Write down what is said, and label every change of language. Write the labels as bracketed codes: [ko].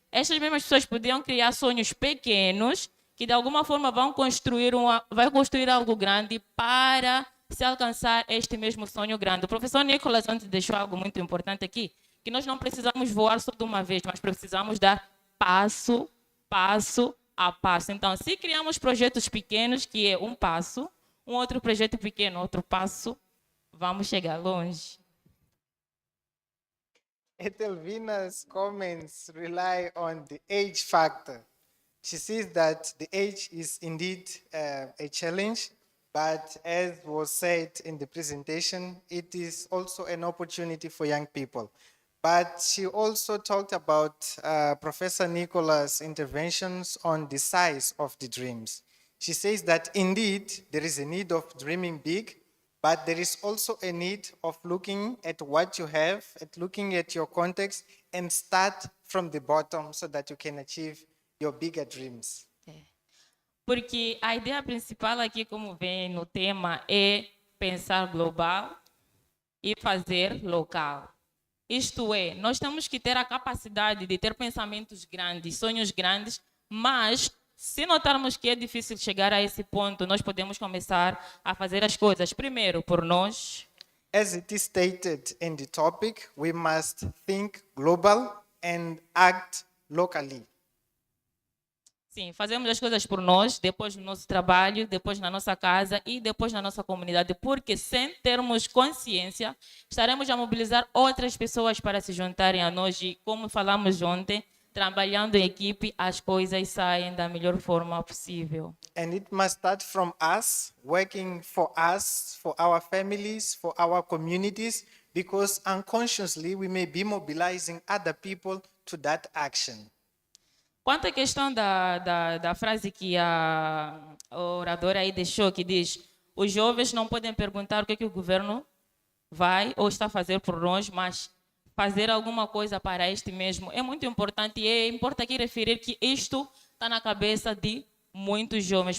[pt] Estas mesmas pessoas podiam criar sonhos pequenos que de alguma forma vão construir algo grande para se alcançar este mesmo sonho grande. O professor Nicolas antes deixou algo muito importante aqui, que nós não precisamos voar só de uma vez, mas precisamos dar passo a passo. Então, se criamos projetos pequenos, que é um passo, um outro projeto pequeno, outro passo, vamos chegar longe. [en] Etelvina's comments rely on the age factor. She sees that the age is indeed a challenge, but as was said in the presentation, it is also an opportunity for young people. But she also talked about Professor Nicola's interventions on the size of the dreams. She says that indeed there is a need of dreaming big, but there is also a need of looking at what you have, at looking at your context, and start from the bottom so that you can achieve your bigger dreams. [pt] Porque a ideia principal aqui, como vem no tema, é pensar global e fazer local. Isto é, nós temos que ter a capacidade de ter pensamentos grandes, sonhos grandes, mas se notarmos que é difícil chegar a esse ponto, nós podemos começar a fazer as coisas primeiro por nós. [en] As it is stated in the topic, we must think global and act locally. [pt] Sim, fazemos as coisas por nós, depois no nosso trabalho, depois na nossa casa e depois na nossa comunidade, porque sem termos consciência, estaremos a mobilizar outras pessoas para se juntarem a nós e, como falamos ontem, trabalhando em equipe, as coisas saem da melhor forma possível. [en] And it must start from us, working for us, for our families, for our communities, because unconsciously we may be mobilizing other people to that action. [pt] Quanto à questão da frase que a oradora aí deixou, que diz: os jovens não podem perguntar o que o governo vai ou está a fazer por nós, mas fazer alguma coisa para este mesmo. É muito importante e é importante aqui referir que isto está na cabeça de muitos jovens.